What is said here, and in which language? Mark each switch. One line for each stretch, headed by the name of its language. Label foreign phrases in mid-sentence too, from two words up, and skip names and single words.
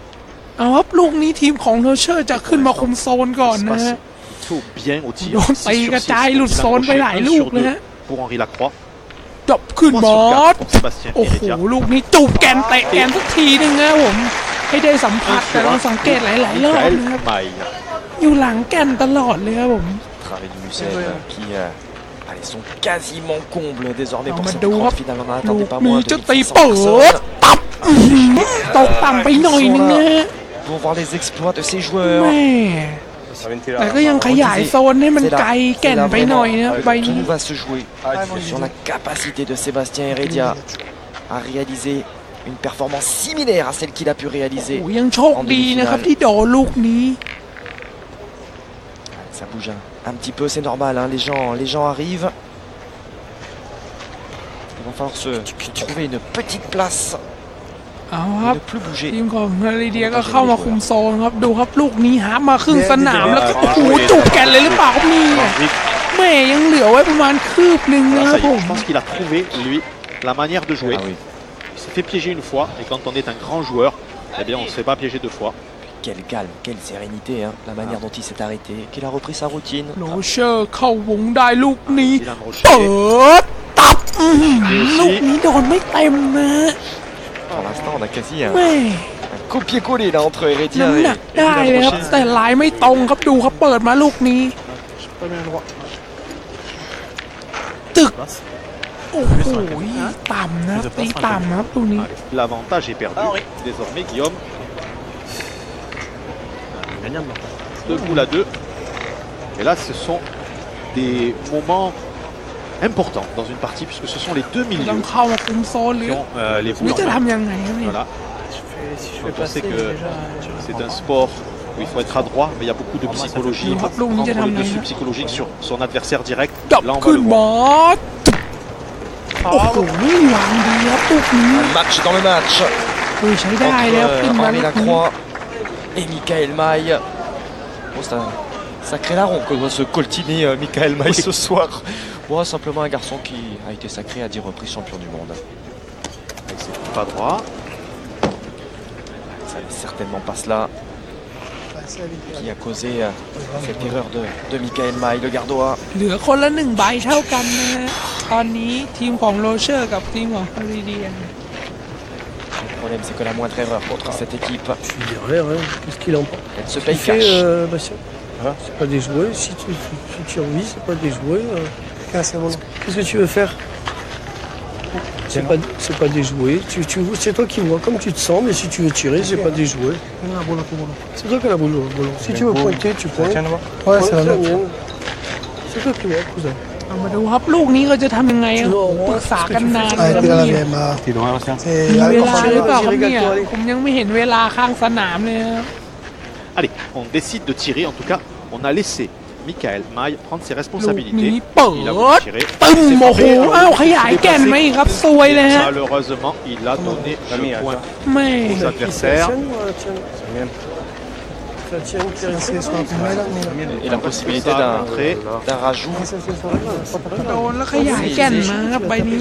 Thai: เอาครับลูกนี้ทีมของโรเชอร์จะขึ้นมาคุมโซนก่อน
French: Ça se
Thai: นะ
French: passe
Thai: ฮะ
French: plutôt bien au tir.
Thai: โดนตีกระจายหลุดโซนไปหลายลูกเลยฮะ
French: pour Henri Lacroix.
Thai: จบขึ้น
French: Point
Thai: มา
French: sur 4 pour Sébastien
Thai: โอ้โห
French: Heredia.
Thai: ลูกนี้จูบแกนเตะแกนสักทีนึงนะผม ให้ได้สัมผัสแต่เราสังเกตหลายๆรอบ
French: Michael
Thai: นะครับ
French: Maille.
Thai: อยู่หลังแกนตลอดเลยครับผม
French: Travail du Musel qui allez, sont quasiment combles désormais pour Ah, cette Madou, grande hop. finale. On n'en
Thai: ลู
French: attendait
Thai: ก
French: pas
Thai: นี้
French: moins de
Thai: จะตี
French: 1500
Thai: เปิด
French: personnes
Thai: ตับอื้อหือตกต่ำไปหน่อยนึงนะฮะ
French: pour voir les exploits de ces joueurs.
Thai: แม่แต่ก็ยังขยายโซนให้มันไกลแก่นไปหน่อยนะใบ
French: Tout
Thai: นี้
French: va se jouer sur la capacité de Sébastien Heredia à réaliser une performance similaire à celle qu'il a pu
Thai: โอ้
French: réaliser.
Thai: โหยังโชคดีนะครับที่โดนลูกนี้
French: Ça bouge un petit peu, c'est normal, hein, les gens arrivent. Il va falloir se trouver une petite place
Thai: เอาครับ
French: et ne plus bouger.
Thai: ทีมของนาริเดียก็เข้ามาคุมโซนครับดูครับลูกนี้หามาครึ่งสนามแล้วก็โอ้โหจูบแกนเลยหรือเปล่าครับนี่
French: Hendrick.
Thai: แม่ยังเหลือไว้ประมาณคืบหนึ่งนะ
French: Voilà,
Thai: ครั
French: ça
Thai: บ
French: y
Thai: ผ
French: est,
Thai: ม
French: je pense qu'il a trouvé, lui, la manière de jouer. Ah oui. Il s'est fait piéger une fois, et quand on est un grand joueur, eh bien on ne se fait pas piéger 2 fois. Quel calme, quelle sérénité, hein, la manière dont il s'est arrêté, qu'il a repris sa routine.
Thai: โรเชอร์เข้าวงได้ลูกนี้
French: Dylan
Thai: เปิ
French: Rocher.
Thai: ดตับอื้อหือลูกนี้โดนไม่เต็มนะ
French: Pour l'instant, on a quasi
Thai: แม่
French: un copier-coller là entre Heredia
Thai: น้ำ
French: et
Thai: หนักได้เลยครับ
French: Dylan
Thai: แต่ลายไม่ตรงครับดูครับเปิดมาลูกนี้
French: Pas bien droit.
Thai: ตึกโอ้โหต่ำนะตีต่ำนะครับลูกนี้
French: L'avantage est perdu. Ah, oui. Désormais, Guillaume. gagnable. 2 boules à 2. Et là, ce sont des moments importants dans une partie, puisque ce sont les deux
Thai: ต้
French: milieux
Thai: องเข้ามาคุมโซนหรื
French: qui
Thai: อ
French: ont les
Thai: หรือ
French: boules
Thai: จะ
French: en main.
Thai: ทำยังไงครับเนี่ย
French: Voilà. Si je Quand fais on sait passer que déjà. c'est un sport où il faut être adroit, mais il y a beaucoup de psychologie. Il faut prendre le dessus psychologique sur son adversaire direct.
Thai: ดับ
French: Là, on va
Thai: ขึ้น
French: le
Thai: บ
French: voir.
Thai: อสโอ้โหวางดีครับลูกนี้
French: Un match dans le match
Thai: ใช้ได้แล้วขึ้น
French: entre
Thai: มา
French: Henri
Thai: ลูกนี้
French: Lacroix et Michael Maille. Oh, c'est un sacré larron que doit se coltiner Michael Maille ce soir. Bon, simplement un garçon qui a été sacré à 10 reprises champion du monde. Avec ses pas droits. Ça n'est certainement pas cela qui a causé cette erreur de Michael Maille, le gardois.
Thai: เหลือคนละ1 ใบเท่ากันนะฮะตอนนี้ทีมของโรเชอร์กับทีมของฮาริเดียน
French: Le problème, c'est que la moindre erreur contre cette équipe, Je lui dis rien, ouais. Qu'est-ce qu'il en pense elle se Tu paye fais, cash. Bastien C'est pas des jouets. Si tu revis, c'est pas des jouets. Qu'est-ce que tu veux faire C'est pas des jouets. C'est toi qui vois comme tu te sens, mais si tu veux tirer, c'est pas des jouets. C'est toi qui as la boule. Si tu veux pointer, tu pointes. Ouais, c'est la la nôtre. mienne. C'est toi qui vois, cousin.
Thai: เอามาดูครับลูกนี้ก็จะทำยังไงครับปรึกษากันนาน
French: Ah,
Thai: แล้ว
French: t'es la
Thai: เนี่ย
French: même. Ah. T'es loin, Bastien.
Thai: มี
French: C'est
Thai: เวลาหรือเปล่าครับ
French: Allez,
Thai: เนี่ย
French: allez.
Thai: ผมยังไม่เห็นเวลาข้างสนามเลยครับ
French: Allez, on décide de tirer. En tout cas, on a laissé Michael Maille prendre ses
Thai: ลูก
French: responsabilités.
Thai: นี้เปิ
French: Il a voulu
Thai: ด
French: tirer.
Thai: ตึ้ม
French: C'est
Thai: โอ้โห
French: frappé.
Thai: อ้าวขยายแก่นไหมครับซวยเลยฮะ
French: Malheureusement, il a donné le point
Thai: แม่
French: aux C'est la adversaires. tienne ou la tienne C'est la tienne qui est restée sur la première. Et la possibilité d'un rajout.
Thai: โดนแล้วขยายแก่นมาครับใบนี้